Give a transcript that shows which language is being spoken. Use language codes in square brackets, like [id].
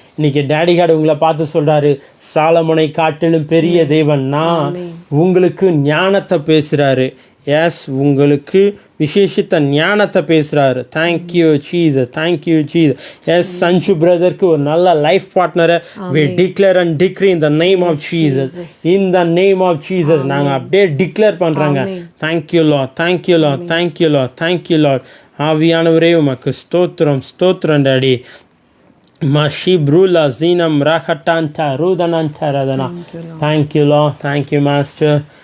[ta] இன்றைக்கி daddy card உங்களை பார்த்து சொல்கிறாரு, சாலமோனை காட்டிலும் பெரிய தேவன் நான், உங்களுக்கு ஞானத்தை பேசுகிறாரு. எஸ், உங்களுக்கு விசேஷித்த ஞானத்தை பேசுகிறாரு. [en] Thank you Jesus, thank you Jesus. Yes, [ta] Sanju பிரதருக்கு ஒரு நல்ல life பார்ட்னரை [en] we declare and decree in the name of Jesus, in the name of Jesus. [ta] நாங்கள் அப்படியே டிக்ளேர் பண்ணுறாங்க. [en] Thank you Lord, thank you Lord, thank you Lord, thank you Lord. [ta] ஆவியானவரே உமக்கு ஸ்தோத்திரம், ஸ்தோத்திரம் daddy. மஷி ப்ரூலா ஜீனம் ரஹட்டான்டா ரூதனான்டா ரதனா. [en] Thank you Lord, thank you master.